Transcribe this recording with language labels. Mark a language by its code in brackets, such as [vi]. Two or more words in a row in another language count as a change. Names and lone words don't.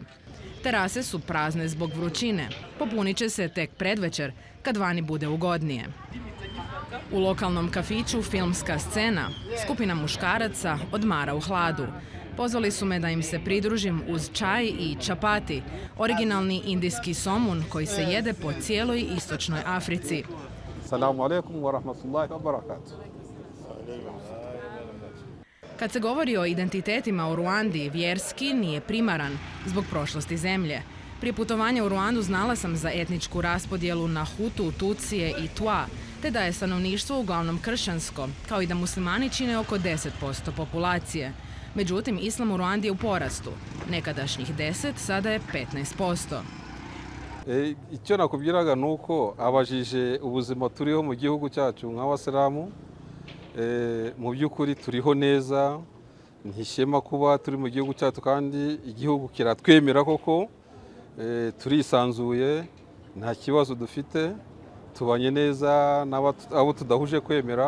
[hr] Terase su prazne zbog vrućine, popunit će se tek predvečer, kad vani bude ugodnije. U lokalnom kafiću filmska scena, skupina muškaraca odmara u hladu. Pozvali su me da im se pridružim uz čaj i čapati, originalni indijski somun koji se jede po cijeloj istočnoj Africi. [ar] السلام عليكم ورحمة الله وبركاته. [hr] Kad se govori o identitetima u Rwandi, vjerski nije primaran zbog prošlosti zemlje. Prije putovanja u Rwandu znala sam za etničku raspodjelu na Hutu, Tutsije i Twa, te da je stanovništvo uglavnom kršćansko, kao i da muslimani čine oko 10% populacije. Međutim, islam u Rwandi je u porastu. Nekadašnjih 10, sada je 15%. [rw] Icyo nakubwiraga nuko abajije ubuzima turiho mu gihugu cyacu nk'abasilamu mu by'ukuri turiho neza, ntishema kuba turi mu gihugu cyacu kandi igihugu kiratwemera koko, turisanzuye, nta kibazo dufite, tubanye neza n'abo tudahuje kwemera.